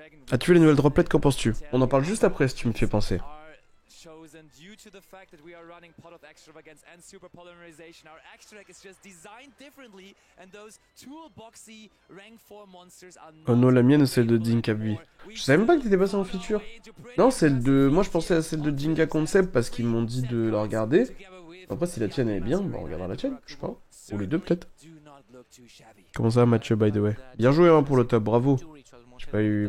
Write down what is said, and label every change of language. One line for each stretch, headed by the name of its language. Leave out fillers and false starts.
French: As-tu vu les nouvelles droplets? Qu'en penses-tu? On en parle juste après si tu me fais penser.
English: Due to the fact that we are running Pot of Extravagance and Super Polymerization, our extra deck is just designed differently, and those toolboxy rank 4 monsters are not...
French: Oh non, la mienne ou celle de Dinka Bui? Je savais même pas que t'étais passé en feature. Non, celle de... Moi je pensais à celle de Dinka Concept parce qu'ils m'ont dit de la regarder. Après si la tienne est bien, bah on regardera la tienne, je sais pas. Ou les deux peut-être. Comment ça match
English: by the way?
French: Bien joué hein, pour le top, bravo. J'ai pas eu...